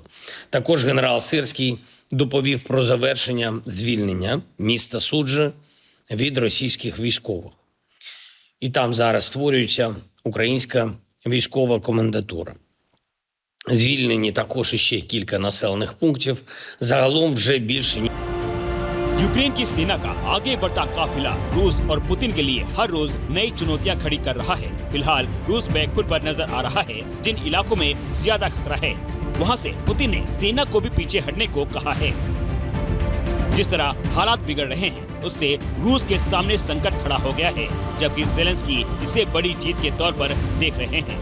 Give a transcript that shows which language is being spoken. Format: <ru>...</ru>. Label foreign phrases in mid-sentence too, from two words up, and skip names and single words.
<uk>Також генерал Сирський доповів про завершення звільнення міста Суджа від російських військових. І там зараз створюється українська військова комендатура. Звільнені також іще кілька населених пунктів. Загалом вже більше</uk> <hi>यूक्रेन की सेना का आगे बढ़ता काफिला रूस और पुतिन के लिए हर रोज नई चुनौतियां खड़ी कर रहा है। फिलहाल रूस बैकफुट पर नजर आ रहा है। जिन इलाकों में ज्यादा खतरा है वहां से पुतिन ने सेना को भी पीछे हटने को कहा है। जिस तरह हालात बिगड़ रहे हैं उससे रूस के सामने संकट खड़ा हो गया है, जबकि ज़ेलेंस्की इसे बड़ी जीत के तौर पर देख रहे हैं।</hi>